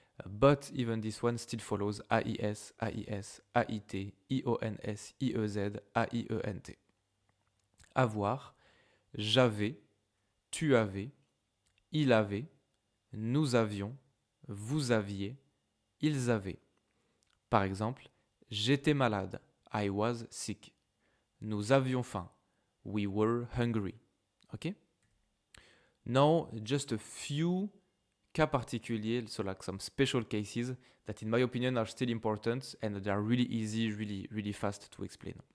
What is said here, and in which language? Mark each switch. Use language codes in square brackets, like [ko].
[en] But even this one still follows AIS, AIS, AIT, IONS, IEZ, AIENT. [fr] Avoir, j'avais, tu avais, il avait, nous avions, vous aviez, ils avaient. Par exemple, j'étais malade, [en] I was sick. [fr] Nous avions faim, [en] we were hungry. [fr] Okay? [en] Now, just a few [fr] cas particuliers, [en] so like some special cases that in my opinion are still important and they are really easy, really fast to explain.